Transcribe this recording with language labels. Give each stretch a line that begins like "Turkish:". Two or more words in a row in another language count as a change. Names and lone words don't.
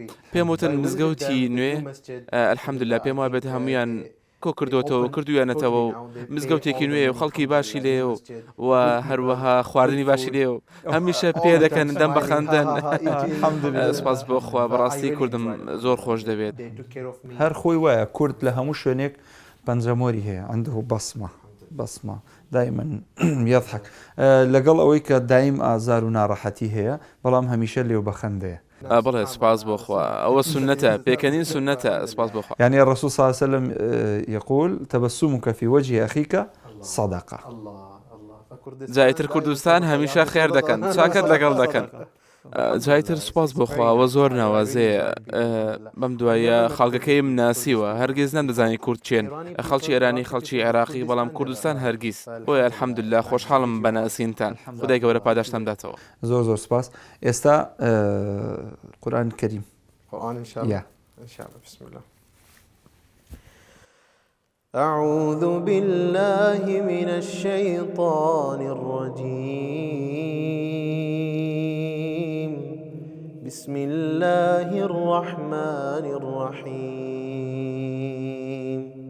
Central Kurdish: پێم وتن مزگەوتی نوێ ئەلحەمدوللا پێم وابێت هەمویان کۆ کردوتەوە کردویانەتەوە و مزگەوتێکی نوێ و خەڵکی باشی لێ و هەروەها خواردنی باشی لێ و هەمیشە پێ دەکەن دەم بەخەندن. سپاس بۆ خوا، بەڕاستی کوردم زۆر خۆش دەبێت. هەر خۆی وایە کورد لە هەموو شوێنێک پەنجەمۆری هەیە،
Arabic: عنده بەسمە دائما يضحك
Central Kurdish: لەگەڵ ئەوەی کە دایم ئازار و ناڕەحەتی هەیە، بەڵام هەمیشە لێو بەخەندەیە. بڵێ سپاس بۆ خوا ئەوە سنەتە پێکەنین سنەتە سپاس بۆ خوا.
Arabic: يعني الرسول صلى الله عليه وسلم يقول تبسمك في وجه أخيك صدقة.
Central Kurdish: جایتر کوردستان هەمیشە خێر دەکەن چاکەت لەگەڵ دەکەن. جایتر سپاس بۆ خواوە زۆر ناوازەیە بەم دوایە خەڵکەکەی ناسیوە هەرگیز نەمدەزانی کورد چێن خەڵکی ئێرانی خەڵکی عێراقی بەڵام کوردستان هەرگیز بۆیە الحەمدوللا خۆشحاڵم بە ناسینتان خدای گەورە پاداشتان داتەوە. زۆر سپاس. ئێستا قورئان کەریم
Arabic: قرآن إن شاء الله. إن شاء الله. بسم الله. أعوذ بالله من الشيطان الرجيم. بسم الله الرحمن الرحيم.